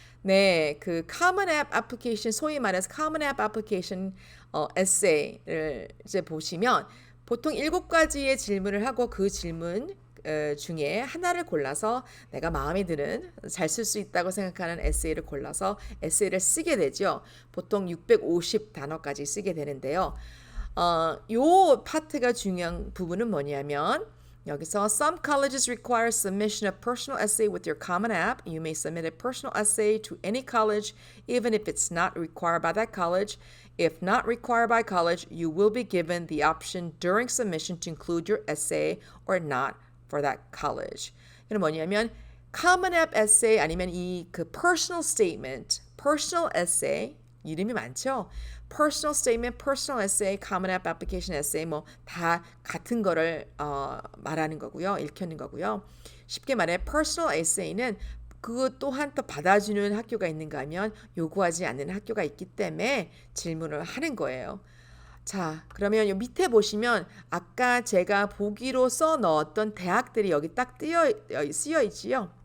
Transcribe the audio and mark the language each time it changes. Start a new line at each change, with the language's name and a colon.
Korean: 네, 그 Common App application, 소위 말해서 Common App application 에세이를 이제 보시면 보통 7가지의 질문을 하고 그 질문 중에 하나를 골라서 내가 마음에 드는 잘 쓸 수 있다고 생각하는 에세이를 골라서 에세이를 쓰게 되죠. 보통 650단어까지 쓰게 되는데요. 요 파트가 중요한 부분은 뭐냐면 여기서
English: some colleges require submission of personal essay with your Common App. You may submit a personal essay to any college even if it's not required by that college. If not required by college, you will be given the option during submission to include your essay or not for that college.
Korean: 이건 뭐냐면 Common App Essay 아니면 이 그 Personal Statement, Personal Essay 이름이 많죠. Personal Statement, Personal Essay, Common App Application Essay 뭐 다 같은 거를 말하는 거고요. 일컫는 거고요. 쉽게 말해 Personal Essay는 그것 또한 또 받아주는 학교가 있는가 하면 요구하지 않는 학교가 있기 때문에 질문을 하는 거예요. 자, 그러면 요 밑에 보시면 아까 제가 보기로 써 넣었던 대학들이 여기 딱 쓰여 있지요.